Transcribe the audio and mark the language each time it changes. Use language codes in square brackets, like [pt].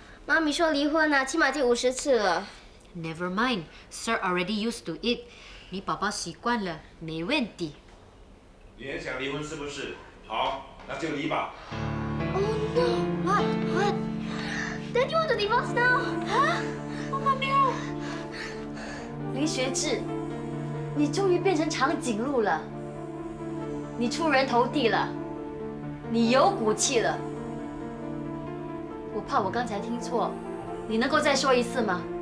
[zh] 妈咪说离婚啊，起码第50次了。 [en] Never mind, Sir already used to it. [zh] 你宝宝习惯了，没问题。你也想离婚是不是？好，那就离吧。 [en] Oh no! What? Then you want to divorce now? Huh? Oh no! [zh] 林学志，你终于变成长颈鹿了，你出人头地了，你有骨气了。我怕我刚才听错，你能够再说一次吗？